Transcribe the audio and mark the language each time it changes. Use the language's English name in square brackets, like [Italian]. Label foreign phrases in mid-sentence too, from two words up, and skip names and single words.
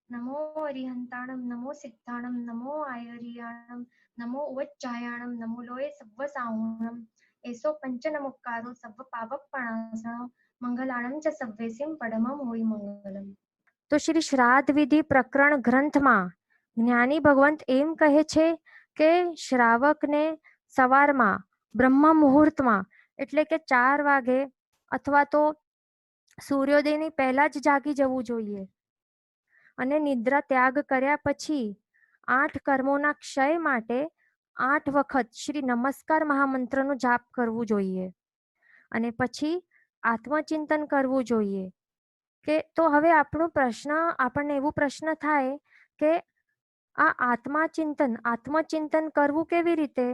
[Prakrit languages] नमो अरिहंताणं नमो सिद्धाणं नमो आयर्याणं नमो उवच्चायाणं नमो लोये सव्वसाहुणम् एसो पंचनमुक्कारो सव्व पावकपणासणो मंगलाणं च सव्वेसिं परमं होई मंगलम। [Gujarati] તો શ્રી શ્રાદ્ધ વિધિ પ્રકરણ ગ્રંથમાં જ્ઞાની ભગવંત એમ કહે છે કે શ્રાવકને સવારમાં બ્રહ્મ મુહૂર્તમાં એટલે કે 4 વાગે અથવા તો સૂર્યોદયની પહેલા જ જાગી જવું જોઈએ અને નિદ્રા ત્યાગ કર્યા પછી 8 કર્મોના ક્ષય માટે 8 વખત શ્રી નમસ્કાર મહામંત્રનો જાપ કરવું જોઈએ અને પછી આત્મચિંતન કરવું જોઈએ કે તો હવે આપણને એવું પ્રશ્ન થાય કે આ આત્મચિંતન કરવું કેવી રીતે?